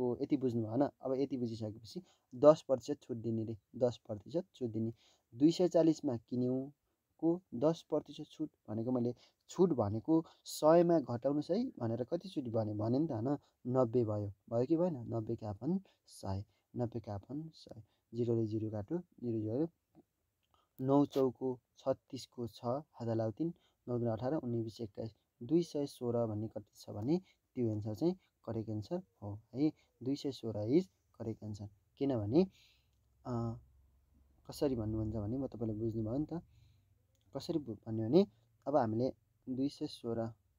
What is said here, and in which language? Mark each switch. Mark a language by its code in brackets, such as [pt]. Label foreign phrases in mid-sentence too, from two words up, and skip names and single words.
[ne] यति बुझ्नुभयो होइन। अब यति बुझिसकेपछि 10% छुट दिने रे 10% छुट दिने 240 मा किन्यौँ को 10% छुट भनेको मैले छुट भनेको 100 मा घटाउनुहोस् है भनेर कति छुट भने नि त होइन 90 भयो कि भएन 90 का अपन 100, 90 का अपन 100, जिरोले जिरो काट्यो 0 0 9 चौको 36 को 6 हात लाउ 3 9 2 18 19 20 21 216 भन्ने कति छ भने त्यो एन्सर चाहिँ [en] correct answer [ne] हो है। [en] 216 is correct answer. [ne] किनभने कसरी भन्नुहुन्छ भने म तपाईँले बुझ्नुभयो नि त कसरी भन्यो भने अब हामीले 216